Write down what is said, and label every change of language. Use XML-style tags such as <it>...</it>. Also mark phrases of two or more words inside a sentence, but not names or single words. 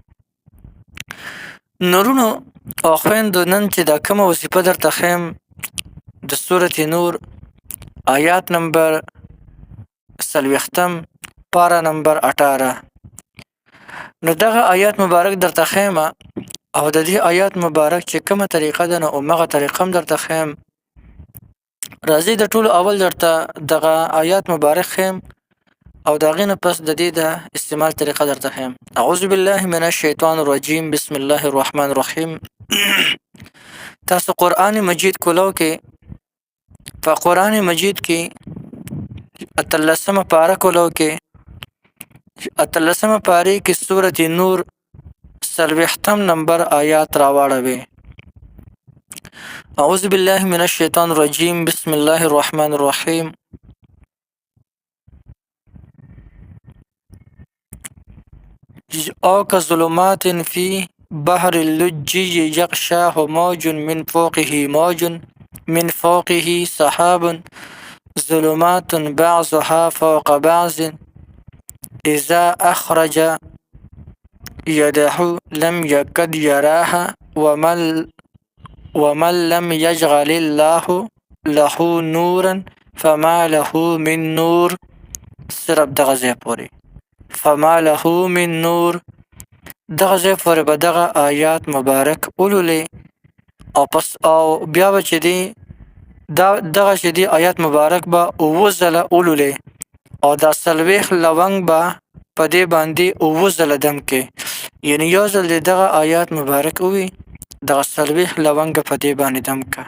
<ps>نورونو او خویندو، نن چې دا کومه وظیفه درته ښیم د سورة نور آیات نمبر 40 پاره نمبر 18، نو دغه آیات مبارک درته ښیم او د دې آیات مبارک چې کومه طریقه ده نو همغه طریقه هم درته ښیم. راځئ د ټولو اول درته دغه آیات مبارک ښیم او د هغې نه پس د دې د استعمال طریقه درته ښیم.</ps> <ar>اعوذ بالله من الشیطان الرجیم، بسم الله الرحمن الرحیم.</ar> <ps>تاسو قرآن مجید کولو کې په قرآن مجید کې 18 پاره کولو کې 18 پاره کې سورة نور 40 نمبر آیات راواړوئ.</ps> <ar>اعوذ بالله من الشیطان الرجیم، بسم الله الرحمن الرحیم. او كظلمات في بحر اللجي يغشاه موج من فوقه سحاب ظلمات بعضها فوق بعض إذا أخرج يده لم يكد يراها ومن لم يجعل الله له نورا فما له من نور.</ar> <ps>صرف دغه ځای پورې</ps> <ar>فما له من نور</ar> <ps>دغه ځای پورې به دغه آیات مبارک ولولئ او بیا به چې دی دغه چې دی آیات مبارک به 9 ځله ولولئ او دا 40 لونګ به په دې باندې 9 ځله دم کې، یعنی یو ځل دی دغه آیات مبارک ووي دغه 40 لونګ په دې باندې دم که.</ps>